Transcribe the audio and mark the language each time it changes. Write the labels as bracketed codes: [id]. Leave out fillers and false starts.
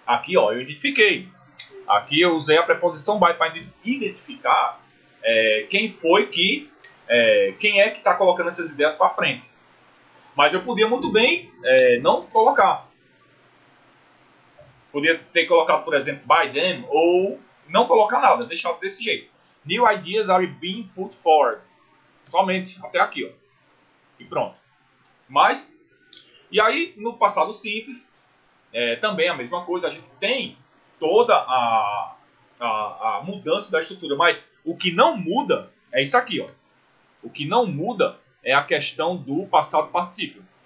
[pt] Aqui, ó, eu identifiquei. Aqui eu usei a preposição by para identificar quem foi que... quem é que está colocando essas ideias para frente. Mas eu podia muito bem não colocar. Podia ter colocado, por exemplo, by them, ou não colocar nada, deixar desse jeito. [en] New ideas are being put forward. [pt] Somente até aqui, ó. E pronto. Mas, e aí, no passado simples, também a mesma coisa. A gente tem toda a mudança da estrutura. Mas o que não muda é isso aqui, ó. O que não muda é a questão do passado particípio.